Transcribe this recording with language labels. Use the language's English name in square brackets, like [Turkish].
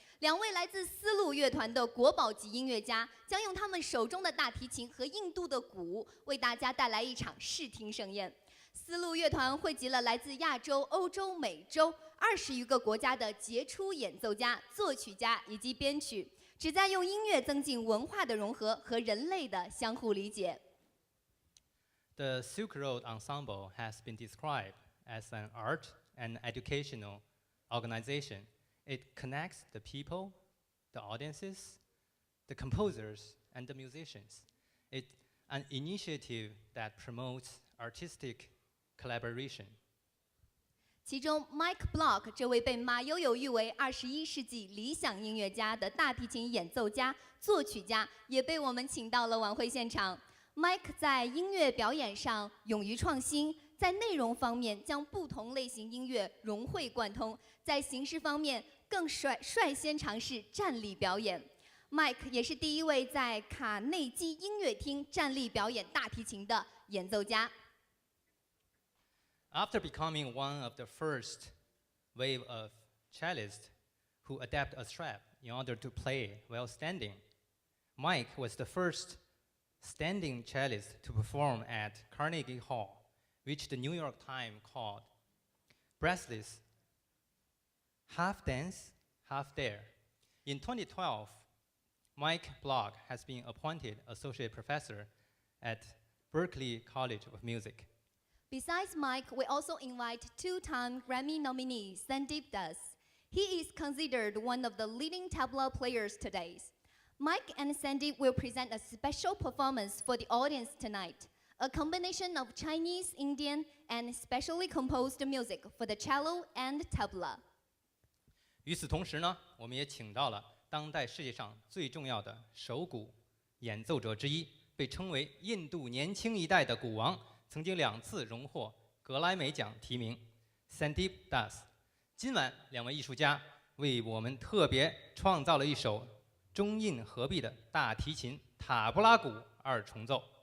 [Chinese] 2位来自丝路乐团的国宝级音乐家，将用他们手中的大提琴和印度的鼓，为大家带来一场视听盛宴。丝路乐团汇集了来自亚洲、欧洲、美洲20余个国家的杰出演奏家、作曲家以及编曲，旨在用音乐增进文化的融合和人类的相互理解。 [English] The Silk Road Ensemble has been described as an art and educational organization. It connects the people, the audiences, the composers, and the musicians. It's an initiative that promotes artistic collaboration. [Chinese] 其中 ，Mike Block 这位被马友友誉为21世纪理想音乐家的大提琴演奏家、作曲家，也被我们请到了晚会现场。 Mike 在音乐表演上勇于创新，在内容方面将不同类型音乐融会贯通，在形式方面更率先尝试站立表演。 Mike 也是第一位在卡内基音乐厅站立表演大提琴的演奏家。 [English] After becoming one of the first wave of cellists who adapt a strap in order to play while standing, Mike was the first standing cellist to perform at Carnegie Hall, which the New York Times called breathless, half dance, half dare. In 2012, Mike Block has been appointed associate professor at Berklee College of Music. Besides Mike, we also invite 2-time Grammy nominee Sandeep Das. He is considered one of the leading tabla players today. Mike and Sandeep will present a special performance for the audience tonight, a combination of Chinese, Indian, and specially composed music for the cello and tabla. [Chinese] 与此同时呢，我们也请到了当代世界上最重要的手鼓演奏者之一，被称为印度年轻一代的鼓王，曾经2次荣获格莱美奖提名 ，Sandeep Das。今晚2位艺术家为我们特别创造了一首中印合璧的大提琴塔布拉鼓2重奏。